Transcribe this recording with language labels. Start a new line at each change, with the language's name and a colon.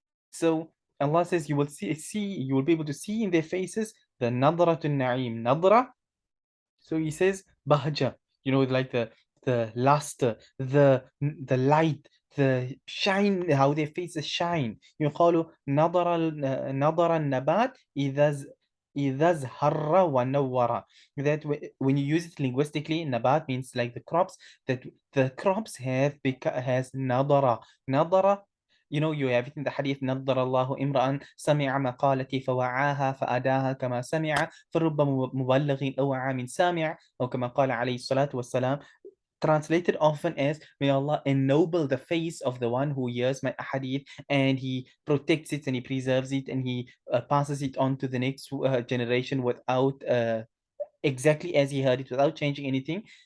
English: So Allah says you will you will be able to see in their faces the nadrat al-na'im. Nadra, so he says bahja, like the luster, the light, the shine, how their faces shine.
Arabic: يقال نظر النبات إذا زهر ونور.
English: That when you use it linguistically, nabat means like the crops, that the crops has nadara. You have it in the hadith
Arabic: نظر الله امرأ سمع مقالتي فوعاها فأداها كما سمع فرب مبلغ أوعى من سامع أو كما قال عليه الصلاة والسلام,
English: translated often as may Allah ennoble the face of the one who hears my hadith and he protects it and he preserves it and he passes it on to the next generation without exactly as he heard it, without changing anything.